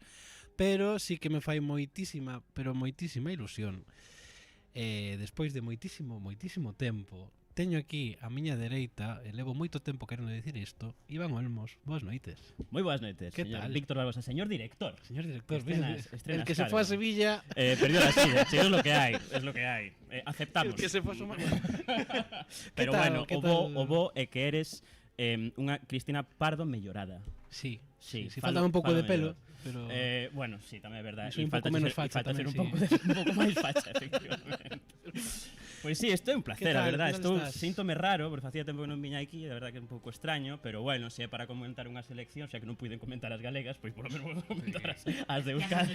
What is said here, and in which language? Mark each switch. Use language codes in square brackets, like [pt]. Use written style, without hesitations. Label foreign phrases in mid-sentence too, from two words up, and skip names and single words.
[gl] Pero sí que me fai moitísima, pero moitísima ilusión. Despois de moitísimo tempo, teño aquí a miña dereita, e levo moito tempo querendo decir isto, Iván Olmos. Boas noites. Moi boas noites, Que señor tal? Víctor Barbosa, señor director. Señor director, [es] Estrenas el que se fue a Sevilla. Perdió la silla, sí, es lo que hay, es lo que hay. Aceptamos. El que se fue a sumar. Pero tal? bueno, ¿Qué [gl] o bo é que eres unha Cristina Pardo mellorada. Sí, sí, falta un pouco de pelo, pero bueno, sí, tamén é verdade. Soy un pouco menos facha falta ser tamén, un pouco máis facha, efectivamente. Pois sí, isto é un placer, tal? a verdade. Que tal Estou estás? síntome raro, porque facía tempo que non viña aquí, a verdade que é un pouco extraño, pero bueno, se é para comentar unha selección, xa que non puiden comentar as galegas, pois polo menos vou comentar as de Euskadi.